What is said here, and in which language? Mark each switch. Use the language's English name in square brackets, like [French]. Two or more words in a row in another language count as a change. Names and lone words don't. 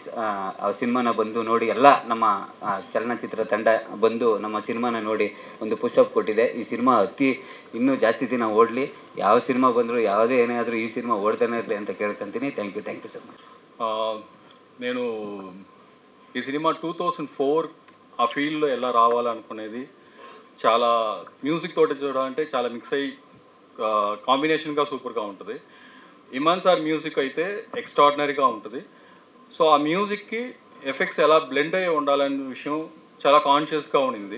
[Kannada] ಅವ್ರ ಸಿನಿಮಾನ ಬಂದು ನೋಡಿ, ಎಲ್ಲ ನಮ್ಮ ಚಲನಚಿತ್ರ ತಂಡ ಬಂದು ನಮ್ಮ ಸಿನಿಮಾನ ನೋಡಿ ಒಂದು ಪುಷಪ್ ಕೊಟ್ಟಿದೆ. ಈ ಸಿನಿಮಾ ಇನ್ನೂ ಜಾಸ್ತಿ ದಿನ ಓಡಲಿ. ಯಾವ ಸಿನಿಮಾ ಬಂದರೂ ಯಾವುದೇ ಏನೇ ಆದರೂ ಈ ಸಿನಿಮಾ ಓಡ್ತಾನೆ ಇರಲಿ ಅಂತ ಕೇಳ್ಕೊತೀನಿ. [English] thank you so much. [Telugu] నేను ఈ సినిమా 2004 ఆ ఫీల్డ్లో ఎలా రావాలనుకునేది చాలా మ్యూజిక్ తోటి చూడాలంటే చాలా మిక్స్ అయ్యి కాంబినేషన్గా సూపర్గా ఉంటుంది. ఇమాన్ సార్ మ్యూజిక్ అయితే ఎక్స్ట్రాడినరీగా ఉంటుంది. సో ఆ మ్యూజిక్కి ఎఫెక్ట్స్ ఎలా బ్లెండ్ అయ్యి ఉండాలనే విషయం చాలా కాన్షియస్గా ఉండింది.